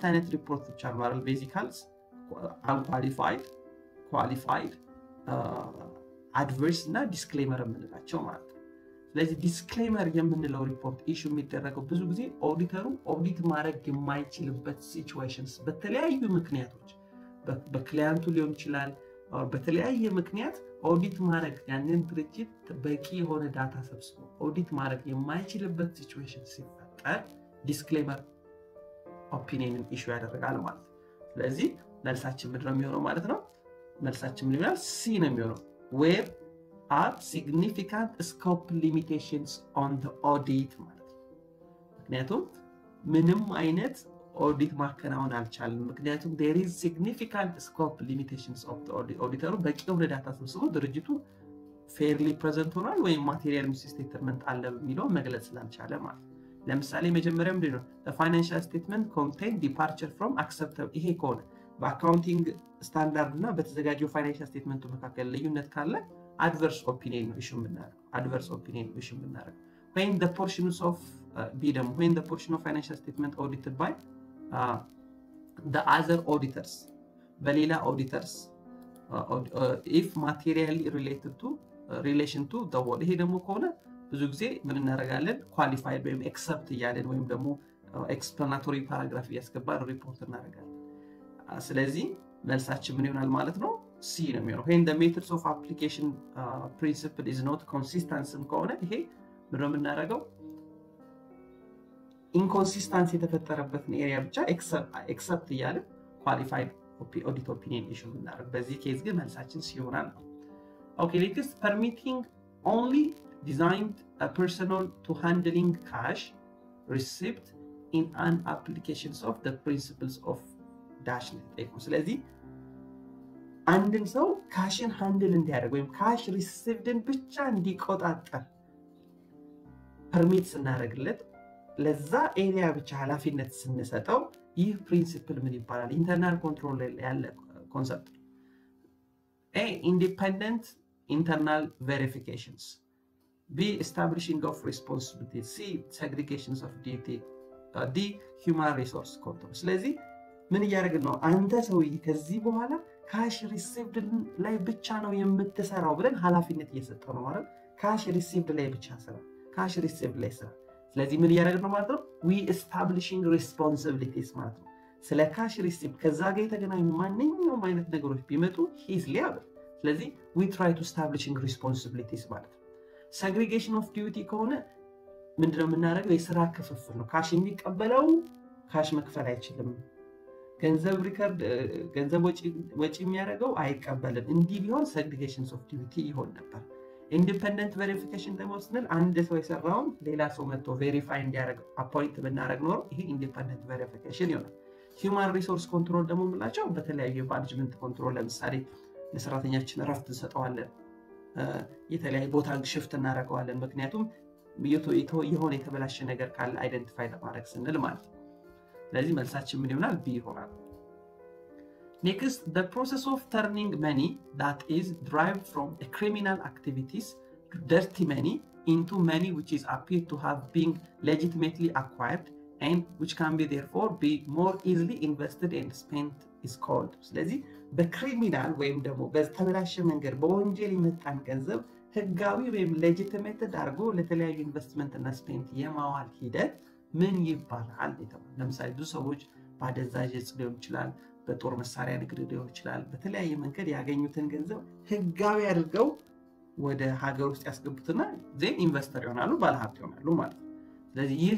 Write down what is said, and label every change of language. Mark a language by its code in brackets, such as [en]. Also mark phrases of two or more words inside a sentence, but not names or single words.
[am] አይነት ሪፖርቶች አሉ አይደል [en] basicals unqualified qualified adverse [am] እና ዲስክሌመር የምንላቸው ማለት ነው ስለዚህ ዲስክሌመር የምንለው ሪፖርት ኢሹ የሚደረገው ብዙ ጊዜ ኦዲተሩ ኦዲት ማድረግ የማይችልበት ሲቹዌሽንስ በተለያዩ ምክንያቶች በክላይንቱ ሊሆን ይችላል በተለያየ ምክንያት ኦዲት ማድረግ ያንን ድርጅት በቂ የሆነ ዳታ ሰብስቦ ኦዲት ማድረግ የማይችልበት ሲቹዌሽን ሲፈጠር [en] disclaimer opinion issue [am] ያደርጋል ማለት ነው ስለዚህ መልሳችን ምንድነው የሚሆነው ማለት ነው መልሳችን ምን ይላል ሲ ነው የሚሆነው where [en] are significant scope limitations on the audit [am] ማለት ነው። ምክንያቱም ምንም አይነት ኦዲት ማከናወን አልቻለም። ምክንያቱም [en] there is significant scope limitations of the auditor [am] በቂ የሆነ ዳታ ሰብስቦ ድርጅቱ [en] fairly present [am] ሆኗል ወይም ማቴሪያል ሚስስቴትመንት አለ በሚለው መግለጽ ስላልቻለ ማለት ነው። ለምሳሌ መጀመሪያው ምንድነው [en] the financial statement contain departure from acceptable [am] ይሄ ከሆነ በአካውንቲንግ ስታንዳርድ እና በተዘጋጀው [en] financial statement [am] መካከል ልዩነት ካለ [en] adverse opinion [am] ነው ኢሹ የምናደርገው [en] adverse opinion [am] ነው ኢሹ የምናደርገው [en] when the portions of when the portion of financial statement audited by the other auditors [am] በሌላ [en] auditors if materially related to relation to the whole [am] ይሄ ደግሞ ከሆነ ብዙ ጊዜ ምን እናደርጋለን qualified ወይም accept እያለን ወይም ደግሞ [en] explanatory paragraph [am] እያስገባን ሪፖርት እናደርጋለን። ስለዚህ መልሳችን ምን ይሆናል ማለት ነው C ነው የሚሆነው [en] when the methods of application principle is not consistent [am] ከሆነ ይሄ ምን ነው የምናደርገው [en] inconsistency [am] የተፈጠረበትን ኤሪያ ብቻ [en] accept እያለን qualified audit opinion issue [am] እናደርግ በዚህ ኬዝ ግን መልሳችን C ይሆናል። [en] Okay, next permitting only designed a personnel to handling cash receipt in an applications of the principles of dashnet ስለዚህ [am] አንድን ሰው [en] cash handle [am] እንዲያደርግ ወይም [en] cash received [am] ብቻ እንዲቆጣጠር ፐርሚት ስናደርግለት ለዛ ኤሪያ ብቻ ኃላፊነት ስንሰጠው ይህ ፕሪንሲፕል ምን ይባላል? [en] internal control [am] ላይ ያለ ኮንሰፕት ነው። [en] A independent internal verifications. B establishing of responsibility. C segregations of duty. D human resource control. [am] ስለዚህ ምን እያደረግን ነው? አንተ ሰውዬ ከዚህ በኋላ [en] cash received [am] ላይ ብቻ ነው የምትሰራው ብለን ኃላፊነት እየሰጠው ነው ማለት [en] cash received [am] ላይ ብቻ ስራ [en] cash received [am] ላይ ስራ ስለዚህ ምን እያደረግን ነው ማለት ነው [en] we establishing responsibilities [am] ማለት ነው ስለ [en] cash received [am] ከዛ ጋር የተገናኙ ማንኛውም አይነት ነገሮች ቢመጡ [en] he is liable [am] ስለዚህ [en] we try to establishing responsibilities [am] ማለት ነው [en] segregation of duty [am] ከሆነ ምንድነው የምናደርገው የሥራ ክፍፍል ነው ካሽ የሚቀበለው ካሽ መክፈል አይችልም ገንዘብ ሪከርድ ገንዘብ ወጪ የሚያደርገው አይቀበልም እንዲህ ቢሆን [en] segregations of duty [am] ይሆን ነበር [en] independent verification [am] ደግሞ ስንል አንድ ሰው የሰራውን ሌላ ሰው መጥቶ ቬሪፋይ እንዲያደርግ አፖይንት ብናደርግ ነው ይሄ [en] independent verification [am] ይሆናል [en] human resource control [am] ደግሞ ብላቸው በተለያየ [en] management control [am] ለምሳሌ ለሰራተኛችን ረፍት እንሰጠዋለን የተለያየ ቦታ ሽፍት እናደርገዋለን ምክንያቱም የሆነ የተበላሸ ነገር ካለ አይደንቲፋይ ለማድረግ ስንል ማለት ነው ስለዚህ መልሳችን ምን ይሆናል B ይሆናል [en] Next, the process of turning money that is derived from a criminal activities, dirty money, into money which is appeared to have been legitimately acquired and which can be therefore be more easily invested and spent is called. [am] ስለዚህ በክሪሚናል ወይም ደግሞ በተበላሸ መንገድ በወንጀል የመጣን ገንዘብ ህጋዊ ወይም ሌጂቲሜትድ አድርጎ ለተለያዩ ኢንቨስትመንት እና ስፔንት የማዋል ሂደት ምን ይባላል? ለምሳሌ ብዙ ሰዎች ባደዛዥ እጽ ሊሆን ይችላል በጦር መሳሪያ ንግድ ሊሆን ይችላል በተለያየ መንገድ ያገኙትን ገንዘብ ህጋዊ አድርገው ወደ ሀገር ውስጥ ያስገቡትና ዜን ኢንቨስተር ይሆናሉ ባለሀብት ይሆናሉ ማለት ነው ስለዚህ ይህ